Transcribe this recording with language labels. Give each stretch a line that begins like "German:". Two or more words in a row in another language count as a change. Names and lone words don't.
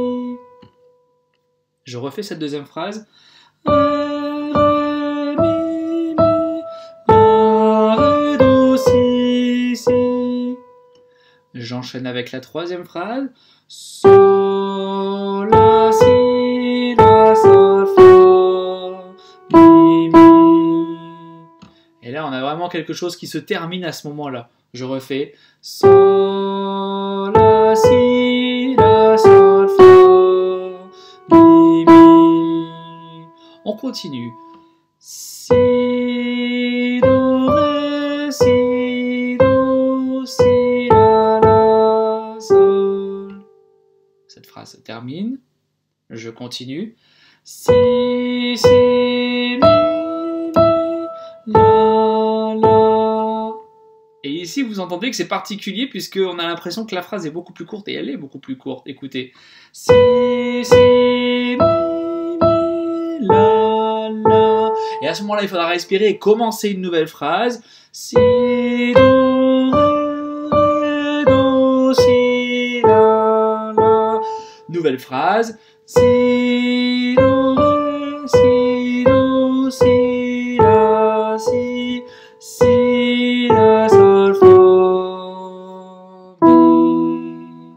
French: Je refais cette deuxième phrase. Ré, ré, mi, mi, la, ré, do, si, si. J'enchaîne avec la troisième phrase. Sol, la, si, la, sol, fa, mi, mi. Et là, on a vraiment quelque chose qui se termine à ce moment-là. Je refais. Sol, la, si, la, sol, fa, mi, mi. On continue. Si, do, ré, si, do, si, la, sol. Cette phrase se termine. Je continue. Si, si, mi, mi, la, la. Et ici, vous entendez que c'est particulier puisqu'on a l'impression que la phrase est beaucoup plus courte et elle est beaucoup plus courte. Écoutez. Si, si, mi, mi, la, la. Et à ce moment-là, il faudra respirer et commencer une nouvelle phrase. Si, do, ré, do, si, la, la. Nouvelle phrase. Si, do, ré, si, do, si, la, si, si, la, sol, fa, mi.